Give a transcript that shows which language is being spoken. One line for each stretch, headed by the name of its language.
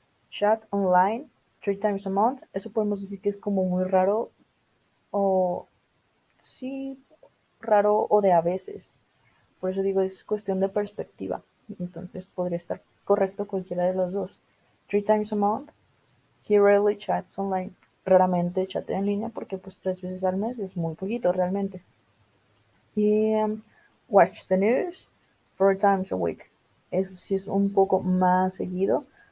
English: Chat online 3 times a month,
Spanish: eso podemos decir que es como muy raro, o sí, raro o de a veces. Por eso digo, es cuestión de perspectiva. Entonces podría estar correcto cualquiera de los dos.
English: 3 times a month, he rarely chats online.
Spanish: Raramente chatea en línea porque pues 3 veces al mes es muy poquito realmente.
English: Y watch the news 4 times a week.
Spanish: Eso sí es un poco más seguido.